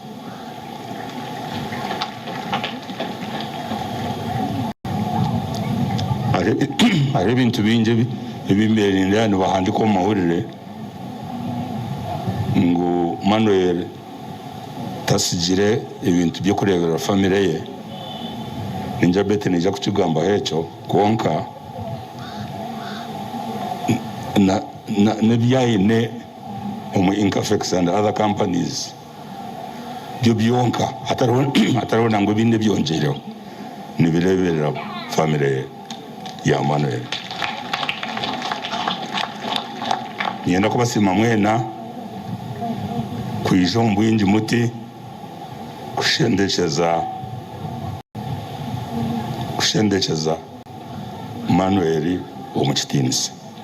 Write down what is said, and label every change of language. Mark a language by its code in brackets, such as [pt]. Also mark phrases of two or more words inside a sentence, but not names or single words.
[nyn] Hari ebintu bingi ebimbeerera nibahandika omu mahurire ngu Manuel tasigire ebintu by'okureebera famire ye. Ninja Betty nija kukigambaho ekyo kwonka n'ebyayine omu Incafex [en] and other companies [nyn] byo byonka hatariho nangu ebindi byongereho nibireberera famire ya Manuel. Nienda kubasima mwena kwija omu bwingi muti kushendekeza Manuel omu kitiinisa.